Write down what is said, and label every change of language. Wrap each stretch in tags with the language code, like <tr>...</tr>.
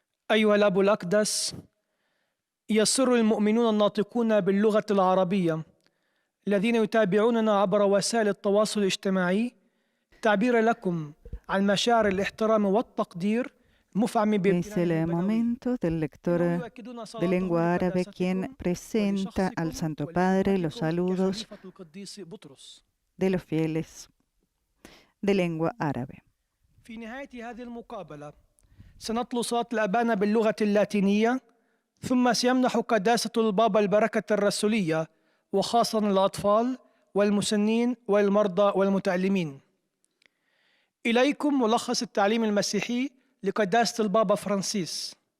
<ar>أيها الأب الأقدس، يسر المؤمنون الناطقون باللغة العربية الذين يتابعوننا عبر وسائل التواصل الاجتماعي تعبير لكم عن مشاعر الاحترام والتقدير مفعم</ar> <es>Es el momento del lector de lengua árabe quien presenta al Santo Padre los saludos de los fieles de lengua árabe.</es> <ar>في نهاية هذه المقابلة سنتلو صلاة الأبانا باللغة اللاتينية، ثم سيمنح قداسة البابا البركة الرسولية وخاصة الأطفال والمسنين والمرضى والمتألمين. إليكم ملخص التعليم المسيحي لقداسة البابا فرانسيس.</ar>